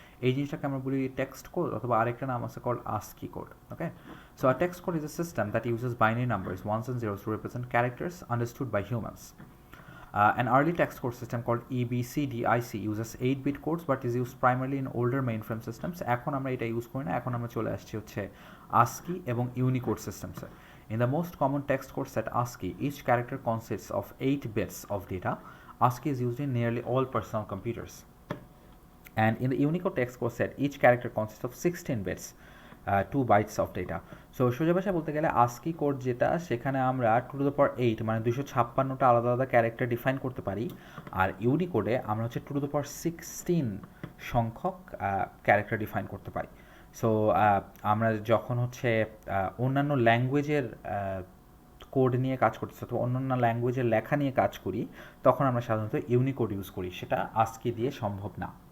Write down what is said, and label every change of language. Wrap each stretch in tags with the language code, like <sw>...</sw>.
<bn>এই জিনিসটাকে আমরা বলি টেক্সট কোড, অথবা আরেকটা নাম আছে called ASCII code.</bn> <en>Okay, so a text code is a system that uses binary numbers, ones and zeros, to represent characters understood by humans. An early text code system called EBCDIC uses 8-bit codes but is used primarily in older mainframe systems.</en> <bn>এখন আমরা এটা use করি না, এখন আমরা চলে আসছি হচ্ছে ASCII এবং Unicode systems.</bn> <en>In the most common text code set ASCII, each character consists of 8 bits of data. ASCII is used in nearly all personal computers. And in the Unicode text code set, each character consists of 16 bits, 2 bytes of data.</en> <bn>So সোজা ভাষায় বলতে গেলে ASCII code যেটা, সেখানে আমরা 2 to the power 8 মানে 256টা আলাদা আলাদা ক্যারেক্টার ডিফাইন করতে পারি। আর ইউনিকোডে আমরা হচ্ছে 2 to the power 16 সংখ্যক ক্যারেক্টার ডিফাইন করতে পারি। সো আমরা যখন হচ্ছে অন্যান্য ল্যাঙ্গুয়েজের কোড নিয়ে কাজ করতেছি অথবা অন্যান্য ল্যাঙ্গুয়েজের লেখা নিয়ে কাজ করি, তখন আমরা সাধারণত ইউনিকোড ইউজ করি, সেটা ASCII দিয়ে সম্ভব না।</bn>